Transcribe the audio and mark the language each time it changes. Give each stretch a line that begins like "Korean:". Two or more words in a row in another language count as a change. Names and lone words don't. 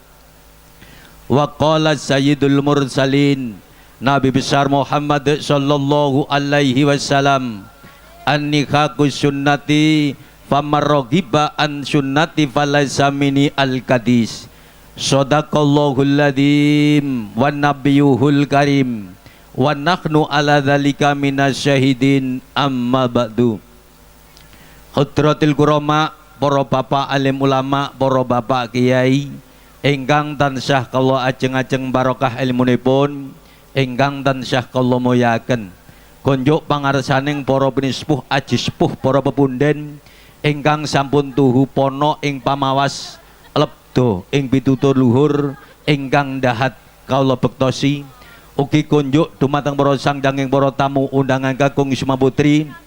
Arabic: وقال سيد المرسلين
Indonesian: Nabi besar
Arabic: Muhammad صلى الله عليه وسلم النكاح سنتي فمن رغب عن سنتي فليس مني الحديث. صدق الله العظيم ونبيه الكريم ونحن على ذلك من الشاهدين أما بعد. حضرات الكرماء,
Javanese: para bapak alim ulama, para bapak kiai ingkang tansah kula ajeng-ajeng barokah ilmunipun, ingkang tansah kula muliaken. Konjuk pangarsaning para pinispuh aji sepuh para pepunden ingkang sampun tuhu pono ing pamawas lebdo ing pitutur luhur ingkang dahat kaula bektosi ugi kunjuk dumateng para sangjanging para tamu undangan Kakung Sumana Putri